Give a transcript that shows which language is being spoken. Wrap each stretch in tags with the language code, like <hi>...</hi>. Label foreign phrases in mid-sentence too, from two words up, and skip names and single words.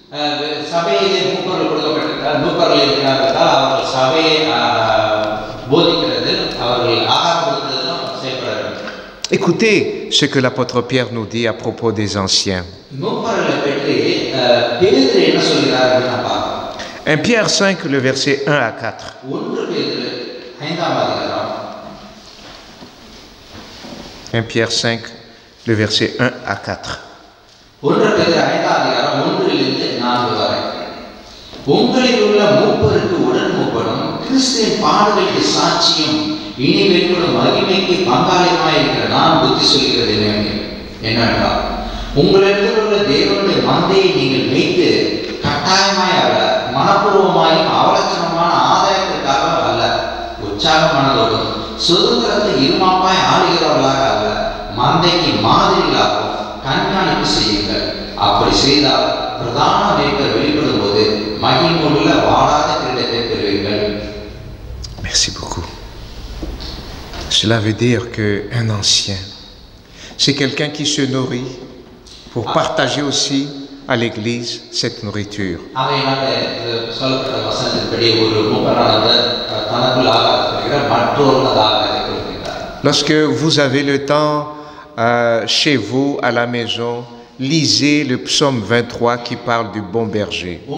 <fr>Écoutez ce que l'apôtre Pierre nous dit à propos des anciens. 1 Pierre 5, le verset 1 à 4. 1 Pierre 5, le verset 1 à 4.</fr> <ta>இனி வெளிப்படும் மகிமைக்கு பங்காளியமாய் இருக்கிற நான் புத்தி சொல்கிறது என்னவென்றால் உங்களிடத்தில் உள்ள தேவனுடைய மந்தையை நீங்கள் வைத்து கட்டாயமாய் அல்ல, மனப்பூர்வமாயும் அவலட்சணமான ஆதாயத்திற்காக அல்ல, உற்சாகமானதோடும் சுதந்திரத்தை இருமாப்பாய் ஆளுகிறவர்களாக அல்ல, மந்தைக்கு மாதிரிகளாகவும் கண்காணிப்பு செய்யுங்கள். அப்படி செய்தால் பிரதான மேய்ப்பர் வெளிப்படும் போது மகிமுள்ள வாடாத கிரீடத்தை பெறுவீர்கள்.</ta> <fr>Merci beaucoup. Cela veut dire qu'un ancien, c'est quelqu'un qui se nourrit pour partager aussi à l'Église cette nourriture. Lorsque vous avez le temps chez vous, à la maison, lisez le psaume 23 qui parle du bon berger.</fr>